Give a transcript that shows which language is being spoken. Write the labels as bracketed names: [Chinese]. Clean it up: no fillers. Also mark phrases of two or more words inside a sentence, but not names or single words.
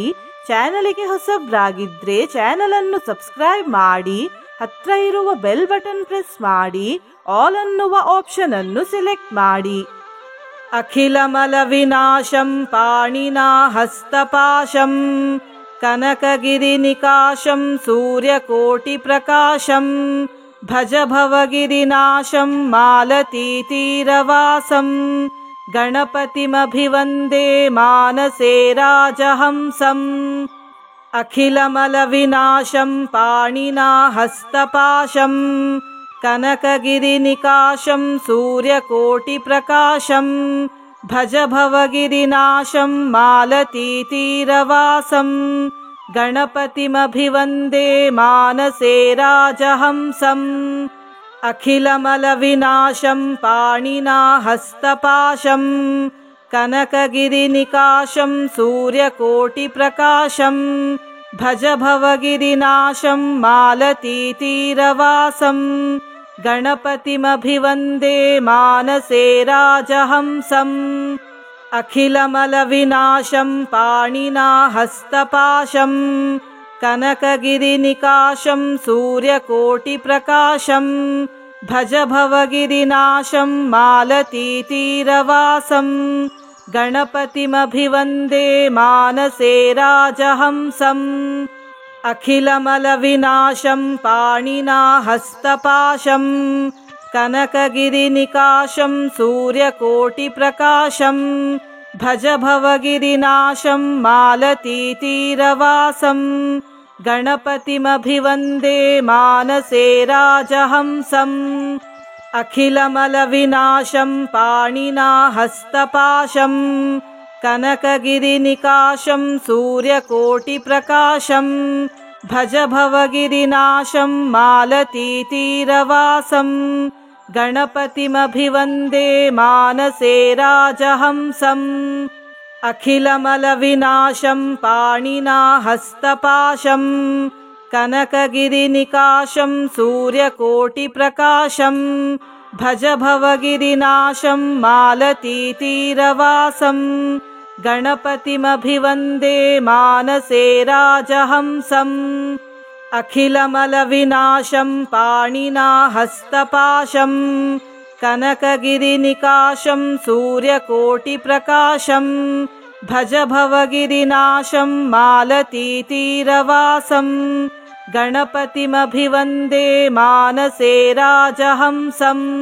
[Kannada] ಚಾನಲಿಗೆ ಹೊಸಬ್ರಾಗಿದ್ರೆ ಚಾನಲ್ ಅನ್ನು ಸಬ್ಸ್ಕ್ರೈಬ್ ಮಾಡಿ. ಹತ್ರ ಇರುವ [English] bell button press [Kannada] ಮಾಡಿ. ಆಲ್ ಅನ್ನುವ ಆಪ್ಷನ್ ಅನ್ನು ಸಿಲೆಕ್ಟ್ ಮಾಡಿ. [Sanskrit] ಅಖಿಲಮಲ ವಿನಾಶಂ ಪಾಣಿನಾ ಹಸ್ತಪಾಶಂ ಕನಕಗಿರಿ ನಿಕಾಶಂ ಸೂರ್ಯಕೋಟಿ ಪ್ರಕಾಶಂ ಭಜ ಭವಗಿರಿನಾಶಂ ಮಾಲತೀತೀರವಾಸಂ ಗಣಪತಿಮಭಿವಂದೇ ಮಾನಸೇ ರಾಜಹಂಸಂ. ಅಖಿಲಮಲ ವಿನಾಶಂ ಪಾಣಿನಾ ಹಸ್ತಪಾಶಂ ಕನಕಗಿರಿ ನಿಕಾಶಂ ಸೂರ್ಯಕೋಟಿ ಪ್ರಕಾಶಂ ಭಜ ಭವಗಿರಿನಾಶಂ ಮಾಲತೀತೀರವಾಸಂ ಗಣಪತಿಮಭಿವಂದೇ ಮಾನಸೇ ರಾಜಹಂಸಂ. ಅಖಿಲಮಲ ವಿನಾಶಂ ಪಾಣಿನಾ ಹಸ್ತಪಾಶಂ ಕನಕಗಿರಿ ನಿಕಾಶಂ ಸೂರ್ಯಕೋಟಿ ಪ್ರಕಾಶಂ ಭಜ ಭವಗಿರಿನಾಶಂ ಮಾಲತೀತೀರವಾಸಂ ಗಣಪತಿಮಭಿವಂದೇ ಮಾನಸೇ ರಾಜಹಂಸಂ. ಅಖಿಲಮಲ ವಿನಾಶಂ ಪಾಣಿನಾ ಹಸ್ತಪಾಶಂ ಕನಕಗಿರಿ ನಿಕಾಶಂ ಸೂರ್ಯಕೋಟಿ ಪ್ರಕಾಶಂ ಭಜ ಭವಗಿರಿನಾಶಂ ಮಾಲತೀತೀರವಾಸಂ ಗಣಪತಿಮಭಿವಂದೇ ಮಾನಸೇ ರಾಜಹಂಸಂ. ಅಖಿಲಮಲ ವಿನಾಶಂ ಪಾಣಿನಾ ಹಸ್ತಪಾಶಂ ಕನಕಗಿರಿ ನಿಕಾಶಂ ಸೂರ್ಯಕೋಟಿ ಪ್ರಕಾಶಂ ಭಜ ಭವಗಿರಿನಾಶಂ ಮಾಲತೀತೀರವಾಸಂ ಗಣಪತಿಮಭಿವಂದೇ ಮಾನಸೇ ರಾಜಹಂಸಂ. ಅಖಿಲಮಲ ವಿನಾಶಂ ಪಾಣಿನಾ ಹಸ್ತಪಾಶಂ ಕನಕಗಿರಿ ನಿಕಾಶಂ ಸೂರ್ಯಕೋಟಿ ಪ್ರಕಾಶಂ ಭಜ ಭವಗಿರಿನಾಶಂ ಮಾಲತೀತೀರವಾಸಂ ಗಣಪತಿಮಭಿವಂದೇ ಮಾನಸೇ ರಾಜಹಂಸಂ. ಅಖಿಲಮಲ ವಿನಾಶಂ ಪಾಣಿನಾ ಹಸ್ತಪಾಶಂ ಕನಕಗಿರಿ ನಿಕಾಶಂ ಸೂರ್ಯಕೋಟಿ ಪ್ರಕಾಶಂ भज भवगिरिनाशं मालतीतीरवासं गणपतिमभिवन्दे मानसे राजहंसम् अखिलमलविनाशं पाणिना हस्तपाशं कनकगिरिनिकाशं सूर्यकोटिप्रकाशं भज भवगिरिनाशं मालतीतीरवासं गणपतिमभिवन्दे मानसे राजहंसम्